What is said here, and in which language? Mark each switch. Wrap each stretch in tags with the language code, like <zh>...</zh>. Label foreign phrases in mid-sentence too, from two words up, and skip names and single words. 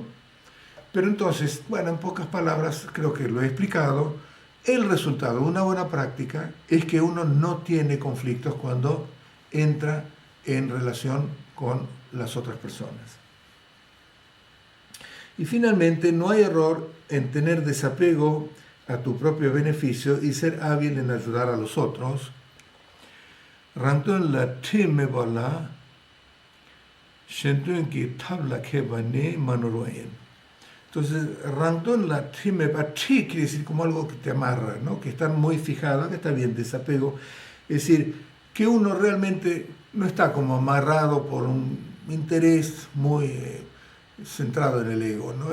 <es>Pero entonces, bueno, en pocas palabras, creo que lo he explicado, el resultado de una buena práctica es que uno no tiene conflictos cuando entra en relación con las otras personas. Y finalmente, no hay error en tener desapego a tu propio beneficio y ser hábil en ayudar a los otros. Rantun la time bala, shentun ki tabla kebane manuroyen. Entonces, rantun la time bala, quiere decir como algo que te amarra, ¿no? Que está muy fijado, que está bien, desapego. Es decir, que uno realmente no está como amarrado por un interés muy centrado en el ego, ¿no?</es>